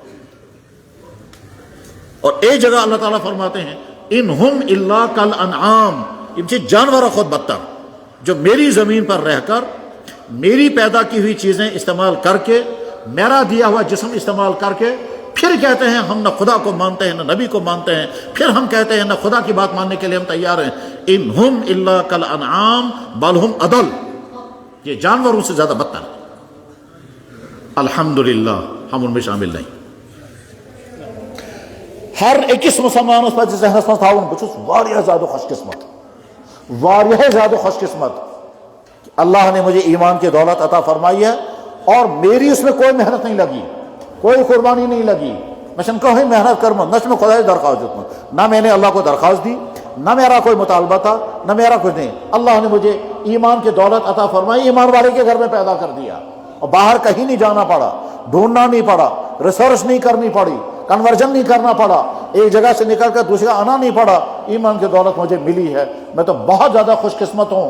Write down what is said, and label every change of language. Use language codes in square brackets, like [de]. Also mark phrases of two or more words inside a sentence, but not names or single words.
[ur] اور ایک جگہ اللہ تعالیٰ فرماتے ہیں [ar] انہم الا کالانعام، [ur] ان سے جانور خود بدتر، جو میری زمین پر رہ کر میری پیدا کی ہوئی چیزیں استعمال کر کے، میرا دیا ہوا جسم استعمال کر کے پھر کہتے ہیں ہم نہ خدا کو مانتے ہیں نہ نبی کو مانتے ہیں، پھر ہم کہتے ہیں نہ خدا کی بات ماننے کے لیے ہم تیار ہیں۔ [ar] انہم الا کالانعام بل ہم اضل، [ur] یہ جانوروں سے زیادہ بدتر۔ الحمدللہ ہم ان میں شامل نہیں۔ [ks] ہر أکِس مسلمانس پزِ ذہنس منٛز تھاوُن بہٕ چھُس واریاہ زیادٕ خوش قسمت، واریاہ زیادہ خوش قسمت [ur] کہ اللہ نے مجھے ایمان کی دولت عطا فرمائی ہے اور میری اس میں کوئی محنت نہیں لگی، کوئی قربانی نہیں لگی، [ks] میں چھُنہٕ کٕہٕنۍ محنت کٔرمٕژ، نہ چھُ مےٚ خۄدایس درخواست دیُتمُت، [ur] نہ میں نے اللہ کو درخواست دی، نہ میرا کوئی مطالبہ تھا، نہ میرا کچھ نہیں۔ اللہ نے مجھے ایمان کی دولت عطا فرمائی، ایمان والے کے گھر میں پیدا کر دیا، اور باہر کہیں نہیں جانا پڑا، ڈھونڈنا نہیں پڑا، ریسرچ نہیں کرنی پڑی، کنورژن نہیں کرنا پڑا، ایک جگہ سے نکل کر دوسری آنا نہیں پڑا، ایمان کی دولت مجھے ملی ہے، میں تو بہت زیادہ خوش قسمت ہوں۔